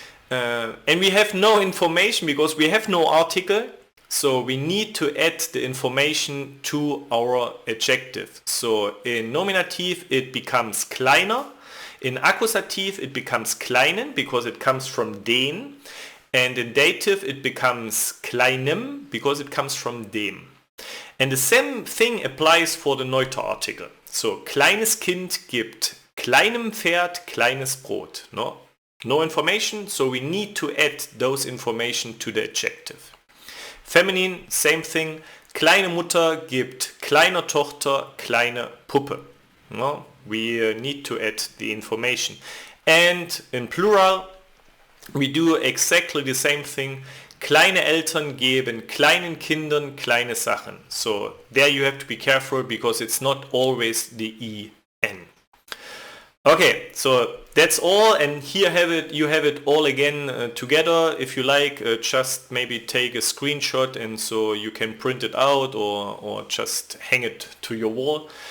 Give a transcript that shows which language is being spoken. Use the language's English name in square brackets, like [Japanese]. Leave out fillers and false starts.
[English] And we have no information because we have no article, so we need to add the information to our adjective. So in nominative it becomes kleiner, in accusative it becomes kleinen because it comes from den, and in dative it becomes kleinem because it comes from dem. And the same thing applies for the neuter article. [German] So kleines Kind gibt kleinem Pferd kleines Brot. [English] No information, so we need to add those information to the adjective. Feminine, same thing. [German] Kleine Mutter gibt kleiner Tochter kleine Puppe. [English] No, we need to add the information. And in plural, we do exactly the same thing. [German] Kleine Eltern geben kleinen Kindern kleine Sachen. [English] So there you have to be careful because it's not always the en. Okay, so that's all, and here you have it all again together. If you like, just maybe take a screenshot and so you can print it out or just hang it to your wall.